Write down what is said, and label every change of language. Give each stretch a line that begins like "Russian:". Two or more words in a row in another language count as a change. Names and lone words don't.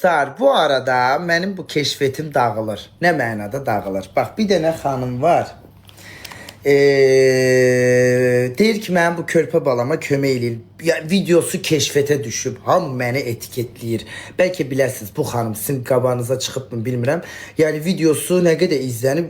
Turkish: Dostlar, bu arada benim bu keşfetim dağılır.
Azerbaijani: Ne mənada dağılır? Bak, bir dənə xanım var. Deyir ki, mən bu körpə balama kömək eləyir. Ya, videosu keşfete düşüb. Hamı məni etiketləyir. Bəlkə biləsiniz, bu xanım sizin qabağınıza çıxıb mı bilmirəm. Yəni videosu nə qədər izlənib?